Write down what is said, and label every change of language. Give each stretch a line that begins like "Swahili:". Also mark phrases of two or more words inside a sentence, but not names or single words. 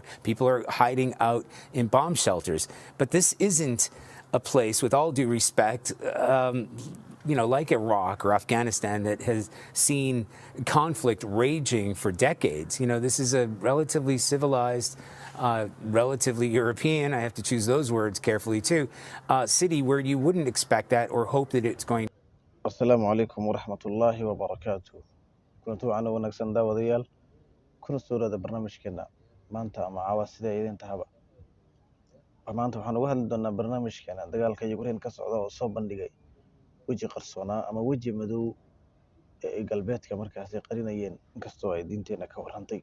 English: People are hiding out in bomb shelters. But this isn't a place, with all due respect, like Iraq or Afghanistan, that has seen conflict raging for decades. This is a relatively civilized, relatively European, I have to choose those words carefully too, city where you wouldn't expect that or hope that it's going.
Arabic: السلام عليكم ورحمة الله وبركاته.
Somali: Kuntu ana wanaagsan daawadayaal kuna soo raada barnaamijkeena maanta ama caawa sida idin tahaba. Maanta waxaan uga hadli doonaa barnaamijkeena dagaalka Ukraine ka socda oo soo bandhigay weji qarsoona ama weji madow ee galbeedka markaas ay qarinayeen inkastoo ay diinteena ka warrantay.